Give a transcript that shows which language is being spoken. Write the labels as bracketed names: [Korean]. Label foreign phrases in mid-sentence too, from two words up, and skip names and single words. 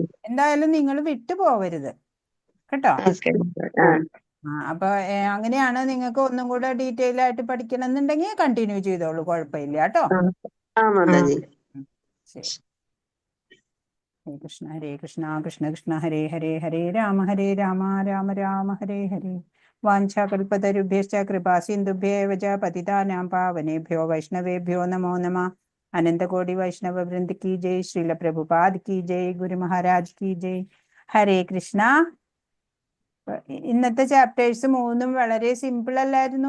[Malayalam] എന്തായാലും നിങ്ങൾ വിട്ടു പോവരുത് കേട്ടോ. അപ്പൊ അങ്ങനെയാണ്. നിങ്ങൾക്ക് ഒന്നും കൂടെ ഡീറ്റെയിൽ ആയിട്ട് പഠിക്കണം എന്നുണ്ടെങ്കിൽ കണ്ടിന്യൂ ചെയ്തോളൂ, കുഴപ്പമില്ല കേട്ടോ. മാതാജി. [Sanskrit] ശരി. ഹരേ കൃഷ്ണ ഹരേ കൃഷ്ണ കൃഷ്ണ കൃഷ്ണ ഹരേ ഹരേ ഹരേ രാമ രാമ രാമ ഹരേ ഹരേ. വാഞ്ചാകൽപതരുഭ്യശ്ച കൃപാസിന്ധുഭ്യേവ ച പതിതാനാം പാവനേഭ്യോ വൈഷ്ണവേഭ്യോ നമോ നമഃ. [Hindi] अनन्तकोटि वैष्णव वृन्द की जय। श्रील प्रभुपाद की जय. गुरु महाराज की जय. [Sanskrit] ഹരേ കൃഷ്ണ. [Malayalam] ഇന്നത്തെ ചാപ്റ്റേഴ്സ് 3 വളരെ സിമ്പിൾ അല്ലായിരുന്നു?